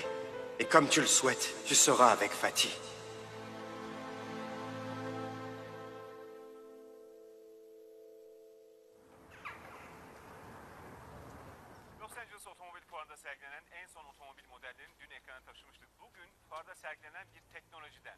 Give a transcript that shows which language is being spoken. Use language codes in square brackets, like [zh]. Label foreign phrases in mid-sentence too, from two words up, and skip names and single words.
[fr] Et comme tu le souhaites, tu seras avec Fatih. [tr] Los Angeles Otomobil Fuarı'nda sergilenen en son otomobil modellerini dün ekrana taşımıştık. Bugün fuarda sergilenen bir teknolojiden,